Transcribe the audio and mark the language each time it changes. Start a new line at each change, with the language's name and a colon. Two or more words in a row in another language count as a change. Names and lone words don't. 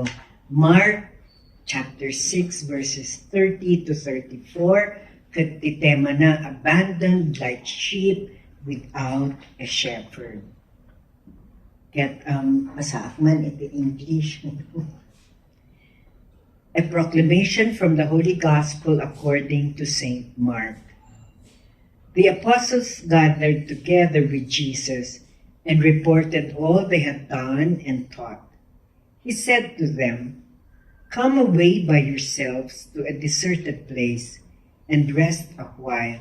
English: Mark chapter 6 verses 30 to 34,
Iloko: kat ti tema na
English: abandoned like sheep without a shepherd.
Iloko: Ket masaak man iti English.
English: A proclamation from the Holy Gospel according to Saint Mark. The apostles gathered together with Jesus and reported all they had done and taught. He said to them, "Come away by yourselves to a deserted place and rest a while."